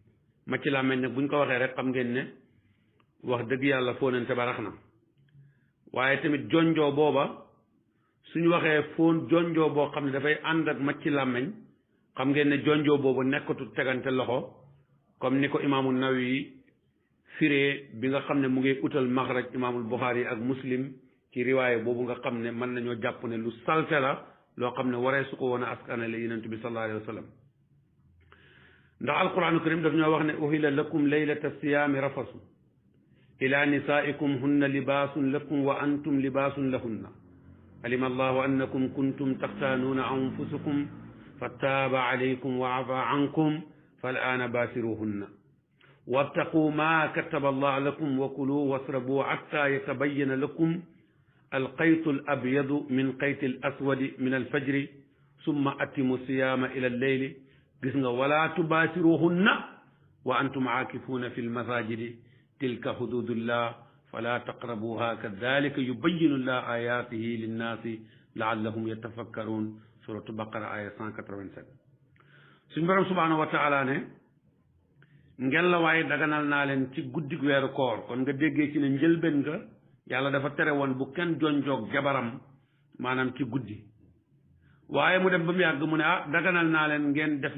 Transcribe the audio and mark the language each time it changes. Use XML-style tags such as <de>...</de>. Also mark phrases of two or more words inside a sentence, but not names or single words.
<wo>nag buñ ko waxee rek xam ngeen ne wax dëgg yàlla fóonante ba rax na waaye tamit jonjoo booba suñu waxee fóon jonjoo boo xam ne dafay ànd ak macc làmmeñ xam ngeen ne jonjoo boobu nekkatu tegante loxo comme ni ko imaamu Nawawi firee bi nga xam ne mu ngi utal maxraj imaamul Buxaari ak Muslim ci riwaaye boobu nga xam ne mën nañoo jàpp ne lu salte la loo xam ne waree su ko woon a askanale yonent bi</wo> <ar>صلى الله عليه وسلم</ar> <wo>ndax alquranu karim daf ñoo wax ne</wo> <ar>أحل لكم ليلة الصيام الرفث إلى نسائكم هن لباس لكم و وأنتم لباس لهن علم الله أنكم كنتم تختانون أنفسكم فتاب عليكم وعفا عنكم فالآن باشروهن وابتغوا ما كتب الله لكم وكلوا واشربوا حتى يتبين لكم الخيط الأبيض من الخيط الأسود من الفجر ثم أتموا الصيام إلى الليل</ar> <wo>gis nga</wo> <ar>ولا تباشروهن وأنتم عاكفون في المساجد تلك حدود الله فلا تقربوها كذلك يبين الله آياته للناس لعلهم يتفكرون سورة البقرة</ar> <wo>aya 187 suñ borom</wo> <ar>سبحانه وتعالى</ar> <wo>ne ngella waaye daganal naa leen ci guddig weeru koor kon nga déggee ci ne njëlbeen nga yàlla dafa tere woon bu kenn jonjoog jabaram maanaam ci guddi waaye mu dem ba mu yàgg mu ne daganal naa leen ngeen def</wo>